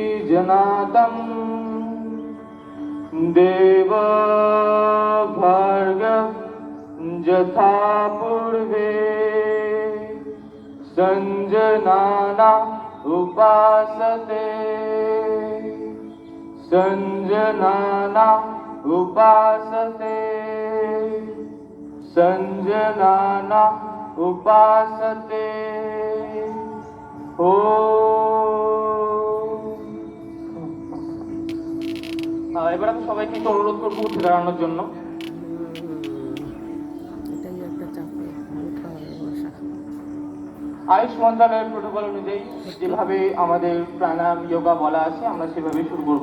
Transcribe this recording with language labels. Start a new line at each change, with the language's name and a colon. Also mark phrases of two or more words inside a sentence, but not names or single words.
Sanskrit: जनातं देव भार्गव यथा पूर्वे संजनाना उपासते संजनाना उपासते संजनाना उपासते
Bangla: ओ এবার আমি সবাইকে একটু অনুরোধ করবো উঠে দাঁড়ানোর জন্য। আয়ুষ মন্ত্রণালয়ের প্রোটোকল অনুযায়ী যেভাবে আমাদের প্রাণায়াম যোগা বলা আছে আমরা সেভাবে শুরু করব।